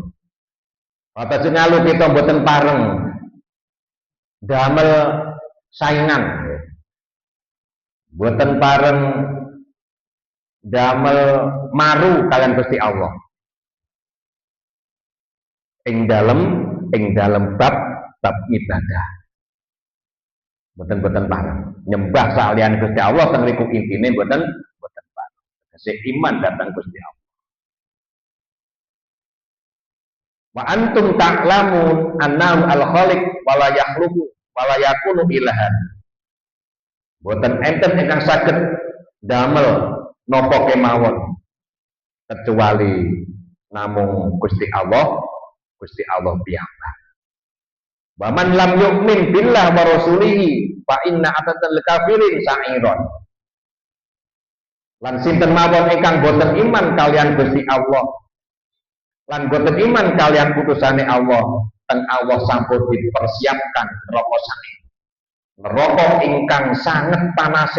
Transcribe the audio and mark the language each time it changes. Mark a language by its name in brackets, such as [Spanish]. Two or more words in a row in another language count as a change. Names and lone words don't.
[Javanese] Atas ngalu kita mboten pareng damel saingan, mboten pareng damel maru kalian Gusti Allah. Ing dalem bab ibadah. Mboten pareng nyembah salian Gusti Allah teng riku intine mboten pareng. Sing iman datang Gusti Allah. [Arabic] وأنتم تعلمون أنه الخالق ولا يخلق ولا يكون إلها. [Javanese] Boten enten ingkang saged damel napa kemawon kecuali namung Gusti Allah piyambak. [Arabic] ومن لم يؤمن بالله ورسوله فإنا أعتدنا للكافرين سعيرا. [Javanese] Lan sinten mawon ingkang boten iman kalian Gusti Allah lan boten iman kalian putusane Allah, teng Allah sampun dipersiapkan neraka ingkang sanget panase.